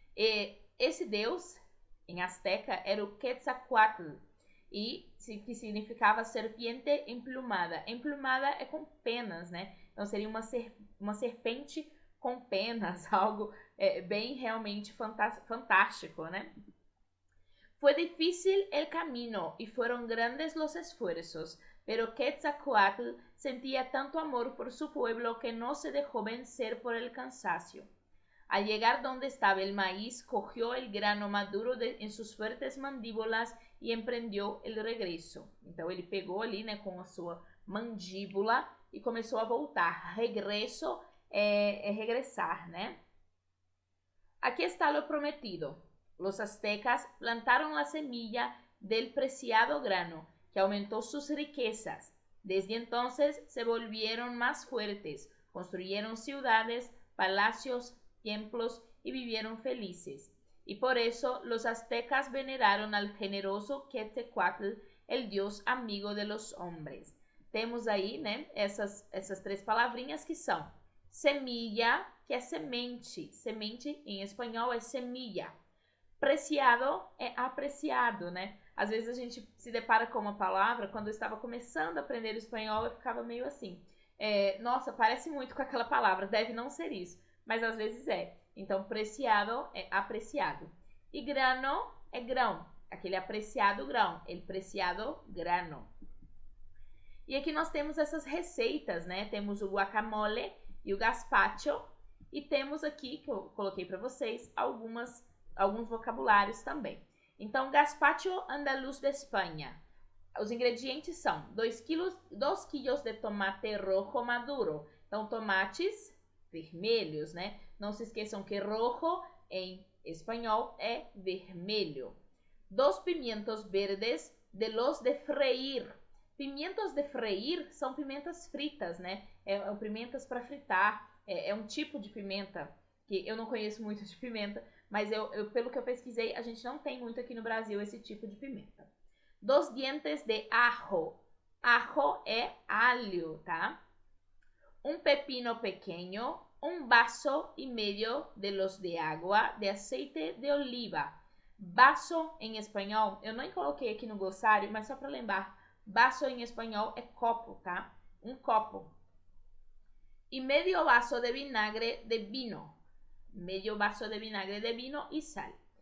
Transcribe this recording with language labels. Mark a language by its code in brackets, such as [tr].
[pt] E esse Deus, em azteca, era o Quetzalcoatl, que significava serpiente emplumada. Emplumada é com penas, né? Então, seria uma serpente com penas, algo bem realmente fantástico, né? [es] Fue difícil el camino y fueron grandes los esfuerzos, pero Quetzalcoatl sentía tanto amor por su pueblo que no se dejó vencer por el cansancio. Al llegar donde estaba el maíz, cogió el grano maduro en sus fuertes mandíbulas [pt] e empreendeu o regresso. Então, ele pegou ali, né, com a sua mandíbula e começou a voltar. Regresso é regressar, né? [es] Aquí está lo prometido. Los aztecas plantaron la semilla del preciado grano, que aumentó sus riquezas. Desde entonces se volvieron más fuertes, construyeron ciudades, palacios, templos y vivieron felices. Y por eso los aztecas veneraron al generoso Quetzalcoatl, el dios amigo de los hombres. [pt] Temos aí, né, essas três palavrinhas que são semilla, que é semente. Semente em espanhol é semilla. Preciado é apreciado, né? Às vezes a gente se depara com uma palavra, quando eu estava começando a aprender espanhol, eu ficava meio assim, nossa, parece muito com aquela palavra, deve não ser isso, mas às vezes é. Então, preciado é apreciado. E grano é grão, aquele apreciado grão, [es] el preciado grano. [pt] E aqui nós temos essas receitas, né? Temos o guacamole e o gazpacho, e temos aqui, que eu coloquei para vocês, alguns vocabulários também. Então, gazpacho andaluz de Espanha. Os ingredientes são 2 quilos de [es] tomate rojo maduro. [pt] Então, tomates vermelhos, né? Não se esqueçam que rojo em espanhol é vermelho. [es] 2 pimientos verdes de los de freír. [pt] Pimientos de freír são pimentas fritas, né? Pimentas para fritar. É um tipo de pimenta que eu não conheço muito de pimenta, mas pelo que eu pesquisei, a gente não tem muito aqui no Brasil esse tipo de pimenta. [es] 2 dientes de ajo. [pt] Ajo é alho, tá? [es] 1 pepino pequeño, 1 vaso y medio de los de agua de aceite de oliva. [pt] Vaso em espanhol, eu não coloquei aqui no glossário, mas só para lembrar, vaso em espanhol é copo, tá? 1 copo. [es] Y medio vaso de vinagre de vino. Medio vaso de vinagre de vino y sal.